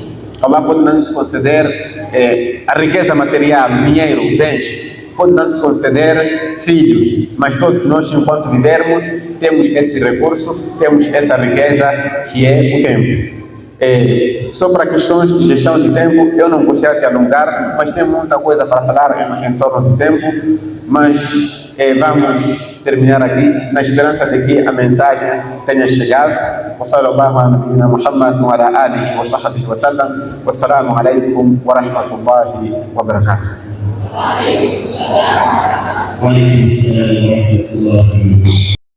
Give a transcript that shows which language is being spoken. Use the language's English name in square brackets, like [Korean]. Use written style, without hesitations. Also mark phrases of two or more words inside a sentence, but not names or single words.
[Portuguese] Allah pode não te conceder a riqueza material, dinheiro, bens, pode não te conceder filhos, mas todos nós, enquanto vivermos, temos esse recurso, temos essa riqueza que é o tempo. Só para questões de gestão de tempo, eu não gostaria de alongar, mas tem muita coisa para falar em torno do tempo, mas vamos terminar aqui na esperança de que a mensagem tenha chegado. [Arabic] وصلى الله على نبينا محمد وعلى آله وصحبه وسلم. والسلام عليكم ورحمة الله وبركاته. وعليكم السلام ورحمة الله